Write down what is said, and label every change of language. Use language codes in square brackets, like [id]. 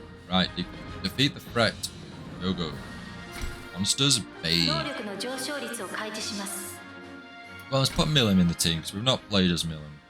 [en] Right, defeat the threat. Go go. Monsters Bane. [ja] 能力の上昇率を開示します。 [en] Well, let's put Millim in the team because we've not played as Millim.